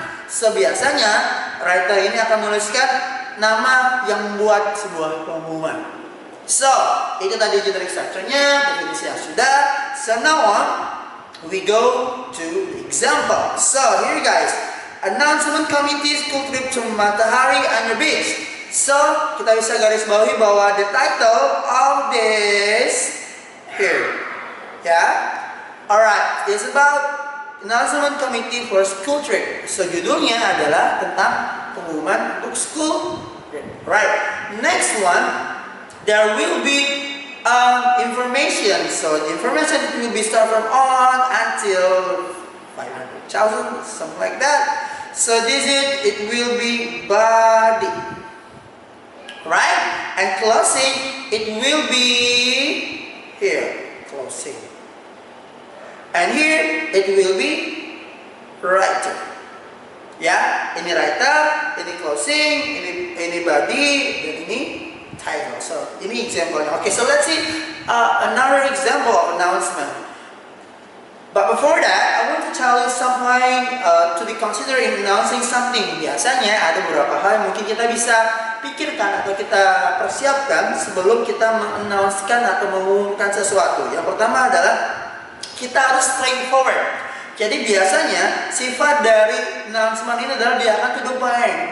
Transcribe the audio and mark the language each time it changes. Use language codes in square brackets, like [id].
[id] So biasanya writer ini akan menuliskan nama yang membuat sebuah pengumuman. So itu tadi generic structure-nya, definisi yang sudah. [en] So now on, we go to the example. So here guys, announcement committee school trip to Matahari on your beach. [id] So kita bisa garis bawahi bahwa [en] the title of this here. Alright, it's about announcement committee for school trip. [id] So judulnya adalah tentang pengumuman untuk school trip. [en] Right. Next one, there will be information. So the information will be start from on until 500,000, something like that. So this is it will be body. Right? And closing, it will be here. Closing. And here it will be writer. [id] Ya, ini writer, ini closing, ini body, dan ini title. So ini example. [en] Okay, so let's see another example of announcement. But before that, I want to tell you something to be considered in announcing something. [id] Biasanya ada beberapa hal yang mungkin kita bisa pikirkan atau kita persiapkan sebelum kita mengannouncekan atau mengumumkan sesuatu. Yang pertama adalah kita harus straightforward. Jadi biasanya sifat dari announcement ini adalah dia akan to the point.